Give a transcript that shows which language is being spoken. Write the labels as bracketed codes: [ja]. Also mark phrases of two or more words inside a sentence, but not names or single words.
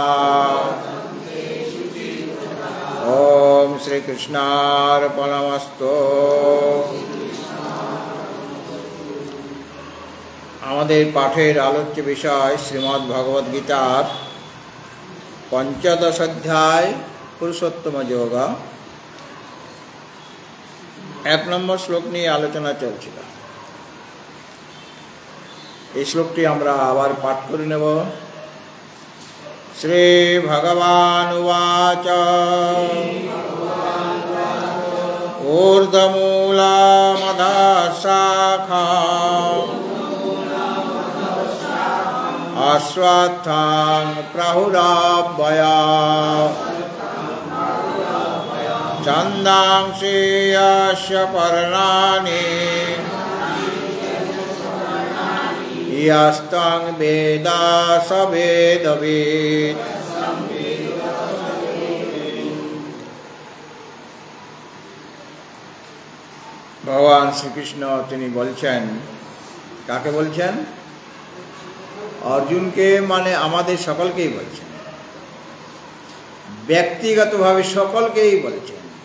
[sa] ओम श्री कृष्णार्पणमस्तु। [bn] আমাদের পাঠের আলোচ্য বিষয় শ্রীমদ্ ভগবদ গীতার পঞ্চদশ অধ্যায় পুরুষোত্তম যোগ 1 নম্বর শ্লোক নিয়ে আলোচনা চলছিল। এই শ্লোকটি আমরা আবার পাঠ করে নেব। [sa] শ্রী ভগবান উবাচ ঊর্ধ্বমূলামধঃ শাখা অশ্বত্থং প্রাহুরাভ্যয়া ছন্দাংসি যস্য পর্ণানি यस्तं वेद स वेदवित्। [bn] ভগবান শ্রীকৃষ্ণ তিনি বলছেন, কাকে বলছেন? অর্জুনকে, মানে আমাদের সকলকেই বলছেন, ব্যক্তিগতভাবে সকলকেই বলছেন।